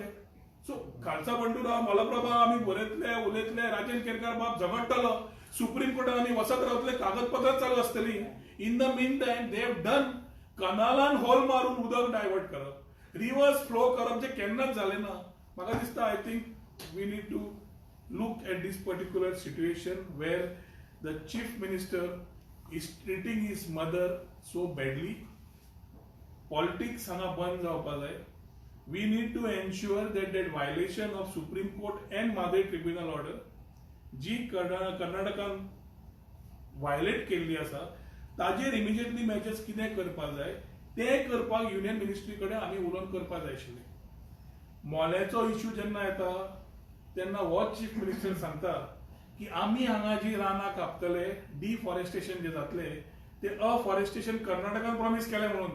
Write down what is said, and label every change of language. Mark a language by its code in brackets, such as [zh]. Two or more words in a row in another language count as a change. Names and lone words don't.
[kok] सो खालसा बंडुरा मलप्रभा आमी उलयतले राजेंद्र केरकार बाब झगडटालो, सुप्रीम कोर्टान आमी वसत रावतले, कागदपत्रां चालू आसतली. [en] in the mean time they have done [kok] कनालान होल मारून उदक डायवर्ट करप, [en] reverse flow [kok] करप, जे केन्नाच जालें ना. म्हाका दिसता [en] I think we need to look at this particular situation where the chief minister is treating his mother so badly. [kok] Politics हांगा बंद जावपा जाय. [en] We need to ensure that violation of Supreme Court and Madhai Tribunal order [kok] जी कर्नाटकान वायलेट केल्ली आसा ताजेर [en] immediately measures [kok] कितें करपा जाय तें करपाक [en] union ministry [kok] कडेन आमी उलोवन करपा जाय आशिल्लें. मोल्याचो इश्यू जेन्ना येता तेन्ना हो [en] chief minister [kok] सांगता की आमी हांगा जी रानां कापतले, डिफॉरेस्टेशन जे जातले ते अफॉरेस्टेशन कर्नाटकान प्रॉमिस केलें म्हणून.